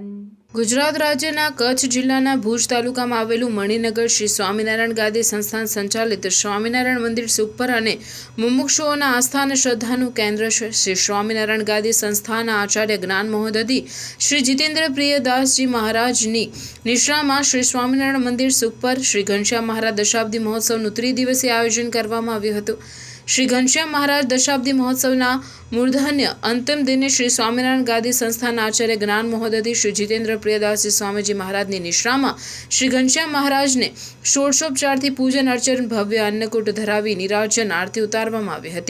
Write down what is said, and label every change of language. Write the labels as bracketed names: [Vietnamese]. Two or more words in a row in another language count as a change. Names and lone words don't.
[Gujarati] ગુજરાત રાજ્યના કચ્છ જિલ્લાના ભુજ તાલુકામાં આવેલું મણિનગર શ્રી સ્વામિનારાયણ ગાદી સંસ્થાન સંચાલિત સ્વામિનારાયણ મંદિર સુખપર અને મુમુક્ષુઓના આસ્થા અને શ્રદ્ધાનું કેન્દ્ર છે। શ્રી સ્વામિનારાયણ ગાદી સંસ્થાના આચાર્ય જ્ઞાન મહોદધિ શ્રી જીતેન્દ્ર પ્રિયદાસજી મહારાજની નિશ્રામાં શ્રી સ્વામિનારાયણ મંદિર સુખપર શ્રી ઘનશ્યામ મહારાજ દશાબ્દી મહોત્સવનું ત્રિદિવસીય આયોજન કરવામાં આવ્યું હતું। શ્રી ઘનશ્યામ મહારાજ દશાબ્દી મહોત્સવના મૂર્ધન્ય અંતિમ દિને શ્રી સ્વામિનારાયણ ગાદી સંસ્થાન આચાર્ય જ્ઞાન મહોદધિ શ્રી જિતેન્દ્ર પ્રિયદાસજી સ્વામીજી મહારાજ નિશ્રામાં શ્રી ઘનશ્યામ મહારાજ ને ષોડશોપચારથી પૂજન અર્ચન ભવ્ય અન્નકૂટ ધરાવી નીરાજન આરતી ઉતારવામાં આવી હતી।